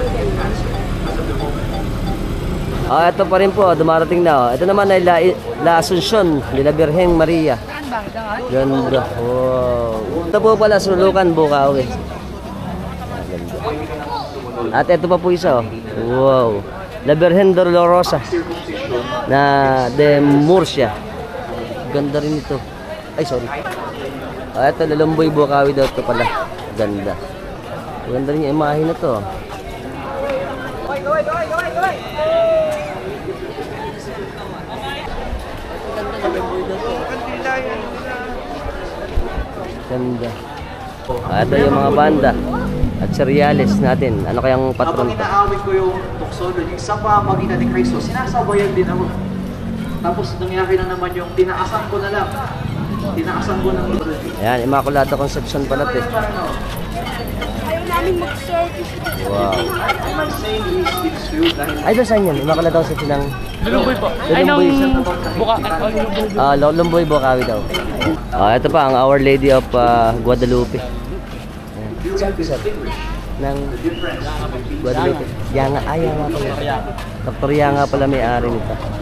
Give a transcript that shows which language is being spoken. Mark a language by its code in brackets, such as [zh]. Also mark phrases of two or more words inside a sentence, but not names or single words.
[tl] Ah, ito pa rin po, dumarating na oh. Ito naman ay La Asuncion de la Virgen Maria. Ganda. Wow. Ito po pala Sulukan, Bukawi. Ganda. At ito pa po isa oh. Wow. La Virgen Dolorosa na de Murcia. Ganda rin ito. Ay, sorry. Ah, ito Lalumboy, Bukawi daw ito pala. Ganda. Ganda rin yung imahe na to. Ganda. Ah, ito yung mga banda at cereales natin. Ano kayang patron Habang to? inaawit ko yung doxology sa pamagitan ni Cristo, sinasabayan din ako. Tapos nangyari na naman yung tinaasan ko na lang. Tinaasan ko ng doxology. Ayan, Immaculata Conception pala ito. Ayaw namin mag-service. Wow. [en] I'm saying this is true dahil [tl] Ay, doon saan yun? Immaculata Conception ng... Lulumboy po. Ay, nung buka. Ah, Lumboy, Bukawi daw. Ah, ito pa ang Our Lady of Guadalupe. Ng Guadalupe. Yanga, Yanga pala. Dr. Yanga pala may-ari nito.